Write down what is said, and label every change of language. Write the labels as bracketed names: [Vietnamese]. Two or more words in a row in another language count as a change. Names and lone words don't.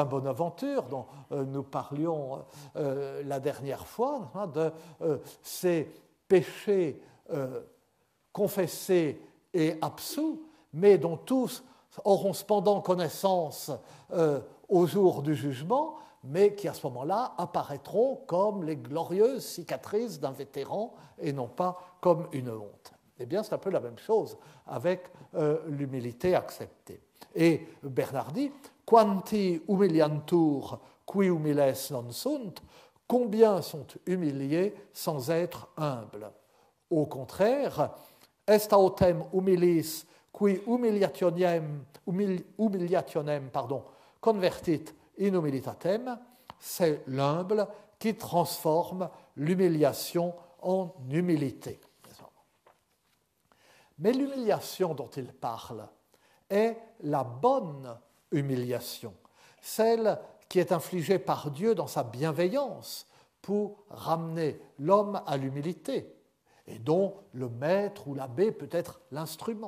[French] Bonaventure, dont nous parlions la dernière fois, de ces péchés confessés et absous, mais dont tous auront cependant connaissance au jour du jugement, mais qui à ce moment-là apparaîtront comme les glorieuses cicatrices d'un vétéran et non pas comme une honte. Eh bien, c'est un peu la même chose avec l'humilité acceptée. Et Bernard dit « [Latin] Quanti humiliantur qui humiles non sunt [French] » combien sont humiliés sans être humbles. Au contraire, « [Latin] est autem humilis qui humiliationem convertit in humilitatem [French] » c'est l'humble qui transforme l'humiliation en humilité. Mais l'humiliation dont il parle est la bonne humiliation, celle qui est infligée par Dieu dans sa bienveillance pour ramener l'homme à l'humilité, et dont le maître ou l'abbé peut être l'instrument.